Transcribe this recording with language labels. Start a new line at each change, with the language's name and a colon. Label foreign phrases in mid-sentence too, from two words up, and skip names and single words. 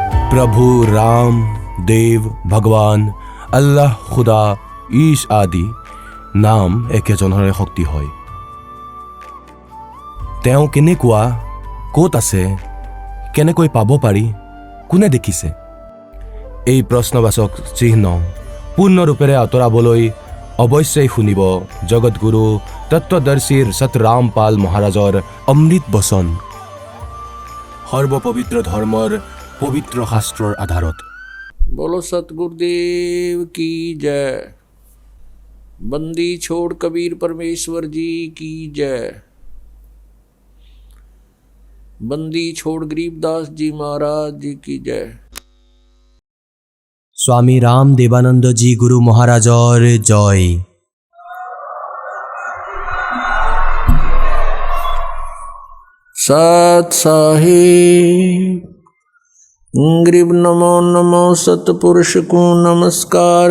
Assamese: प्रभु राम देव भगवान আল্লাহ খুদা ঈশ আদি নাম একেজনৰে শক্তি হয়। তেওঁ কেনেকুৱা, ক'ত আছে, কেনেকৈ পাব পাৰি, কোনে দেখিছে? এই প্ৰশ্নবাচক চিহ্ন পূৰ্ণৰূপেৰে আঁতৰাবলৈ অৱশ্যেই শুনিব জগতগুৰু তত্ত্বদৰ্শীৰ সতৰামপাল মহাৰাজৰ অমৃত বচন, সৰ্বপবিত্ৰ ধৰ্মৰ পবিত্ৰ শাস্ত্ৰৰ আধাৰত।
Hindi: बोलो सतगुरुदेव की जय। बंदी छोड़ कबीर परमेश्वर जी की जय। बंदी छोड़ गरीबदास जी महाराज जी की जय। स्वामी राम देवानंद जी गुरु महाराजर जय। सत साहिब गरीब नमो नमो सतपुरुष को नमस्कार।